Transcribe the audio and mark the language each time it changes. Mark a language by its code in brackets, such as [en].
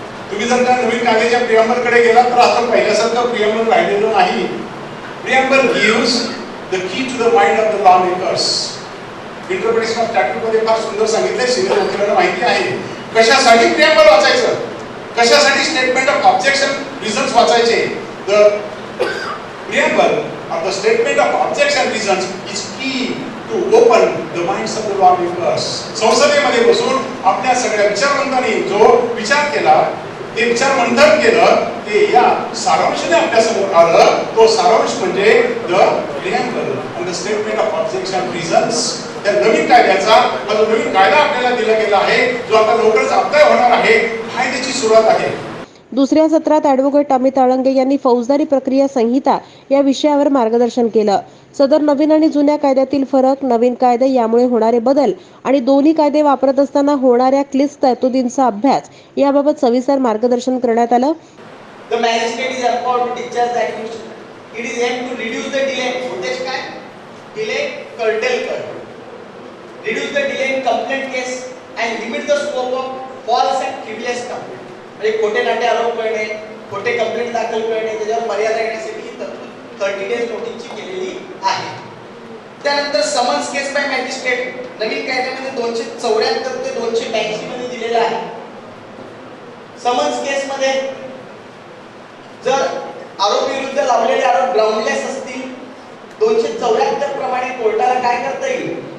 [mr] तुम्ही जर त्या नवीन कायद्याच्या प्रियंबलकडे गेलात तर आता पहिल्यासारखं प्रियंबल राहिलेलं नाही. [en] Preamble gives the key to the mind of the law makers. [mr] Interpretation of स्टॅट्यूट मध्ये फार सुंदर सांगितलंय, सिनियर वकिलांना माहिती आहे कशासाठी प्रियंबल वाचायचं, कशासाठी स्टेटमेंट ऑफ ऑब्जेक्शन रिझन्स वाचायचे. [en] The preamble of the statement of objection reasons is key to open the minds of the law makers. [mr] संसदेमध्ये बसून आपल्या सगळ्या विचारवंतांनी जो विचार केला, ते विचार मंथन केलं, ते या सारांशाने आपल्या समोर आलं. तो सारांश म्हणजे [en] The preamble and the statement of objection reasons. [mr] त्या नवीन कायद्याचा हा जो नवीन कायदा आपल्याला दिला गेला आहे, जो आता लवकरच अप्लाय होणार आहे, कायद्याची सुरुवात आहे. दुसऱ्या सत्रात ॲडव्होकेट अमित अळंगे यांनी फौजदारी प्रक्रिया संहिता या विषयावर मार्गदर्शन केलं. सदर नवीन आणि जुन्या कायद्यातील फरक, नवीन कायदे यामुळे होणारे बदल आणि दोन्ही कायदे वापरत असताना होणाऱ्या क्लिष्ट तरतुदींचा अभ्यास याबाबत सविस्तर मार्गदर्शन करण्यात आलं. [en] The magistrate is empowered to discharge the accused. It is aimed to reduce the delay. [mr] उद्देश काय? [en] Delay curtail कर. Reduce the delay in complaint case and limit the scope of false and frivolous complaint. [mr] म्हणजे खोटे नाटे आरोप करणे, खोटे complaint दाखल करणे, त्याच्यावर मर्यादा येण्यासाठी ही तरतूद 30 डेज नोटीसची केलेली आहे. त्यानंतर समन्स केस बाय मॅजिस्ट्रेट नवीन कायद्यामध्ये 274 ते 282 मध्ये दिलेला आहे. समन्स केस मध्ये जर आरोपी विरुद्ध लावलेले आरोप ग्राउंडलेस असतील, 274 प्रमाणे कोर्टाला काय करता येईल?